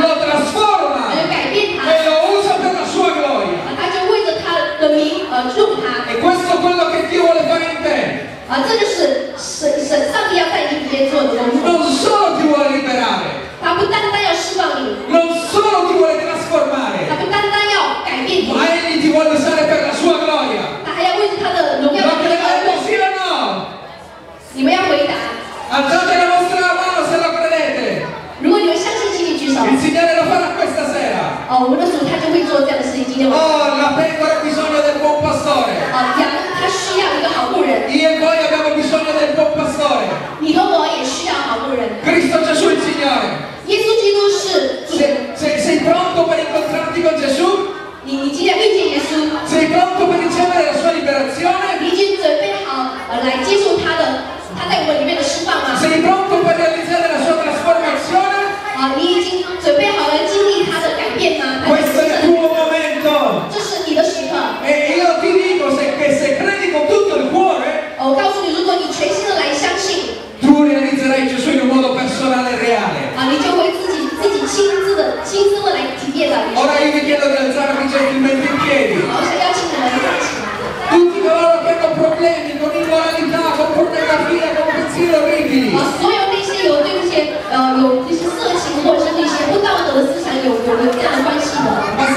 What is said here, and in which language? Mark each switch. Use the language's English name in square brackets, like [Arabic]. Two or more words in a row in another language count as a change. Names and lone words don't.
[Italian] lo trasforma [Chinese] 他就改变他， [Italian] e lo usa per la sua gloria. [Chinese] 他就为着他的名用他。 [Italian] E questo è quello che Dio vuole fare in te. [Chinese] 这就是上帝要在你里面做的工作。 [Italian] Non solo ti vuole liberare, [Chinese] 他不单单要释放你， [Italian] non solo ti vuole [Chinese] 他 [Italian] trasformare, [Chinese] 不单单要改变你， [Italian] ma Egli ti vuole usare per la sua gloria. [Chinese] 他还要为着他的荣耀 [Italian] Ma [Chinese] 的名 [Italian] credete [Chinese] 而 [Italian] sì o no? [Chinese] 你们要回答。 [Italian] Alzate la vostra mano se lo credete. [Chinese] 如果你们相信，请你举手。 [Italian] Il Signore lo farà questa sera. [Chinese] 我们的主他就会做这样的事情。今天晚上， [Italian] Oh, la pecora ha bisogno del buon pastore. [Chinese] 羊他需要一个好牧人， [Italian] Io e voi abbiamo bisogno del buon pastore. [Chinese] 你和我也需要好牧人。 [Italian] Cristo Gesù il Signore. [Chinese] 耶稣基督是主， [Italian] Sei pronto per incontrarti con Gesù? [Chinese] 你今天遇见耶稣， [Italian] Sei pronto per ricevere la sua liberazione? [Chinese] 你已经准备好来接受他在我们里面的释放吗？ [Italian] Sei pronto per realizzare la sua trasformazione? [Chinese] 你已经准备好了经历他的改变吗？ [Italian] Questo è il tuo momento. [Chinese] 这是你的时刻。 [Italian] E io ti dico che se credi con tutto il cuore, [Chinese] 我告诉你，如果你全心的来相信， [Italian] tu realizzerai Gesù in un modo personale e reale. [Chinese] 你就会自己亲身的来体验到耶稣。 [Italian] Ora io vi chiedo di alzarvi gentilmente in piedi. [Chinese] 我想邀请你们站起来。 [Italian] Tutti coloro che hanno problemi con immoralità, con pornografia, con pensieri orribili. [Chinese] 所有那些有这些色情或者是那些不道德的思想有这样的关系的。